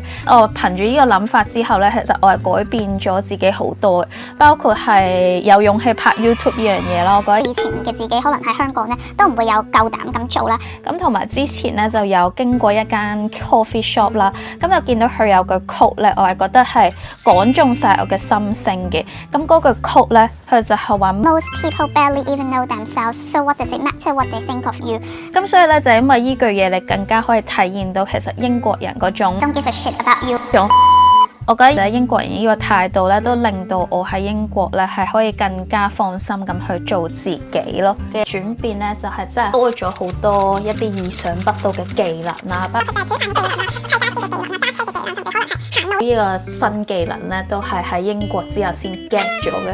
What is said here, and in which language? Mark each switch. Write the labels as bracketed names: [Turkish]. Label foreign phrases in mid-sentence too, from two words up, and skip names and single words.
[Cantonese] 我憑住呢個諗法之後咧，其實我係改變咗自己好多，包括係有勇氣拍 YouTube 呢樣嘢咯。我覺得以前嘅自己可能喺香港咧都唔會有夠膽咁做啦。咁同埋之前咧就有經過一間 [English] coffee shop [Cantonese] 啦，咁就見到佢有句 quote 咧，我係覺得係講中晒我嘅心聲嘅。咁嗰句 quote 咧，佢就係話 [English] Most people barely even know themselves, so what does it matter what they think of you？ [Cantonese] 咁所以咧就因為呢句嘢，你更加可以體現到其實英國人嗰種 [English] Don't give a shit about you。 [Cantonese] 我覺得英國人呢個態度咧，都令到我喺英國咧係可以更加放心咁去做自己咯。嘅轉變咧，就係真係多咗好多一啲意想不到嘅技能啦。呢個新技能咧，都係喺英國之後先 get 咗嘅。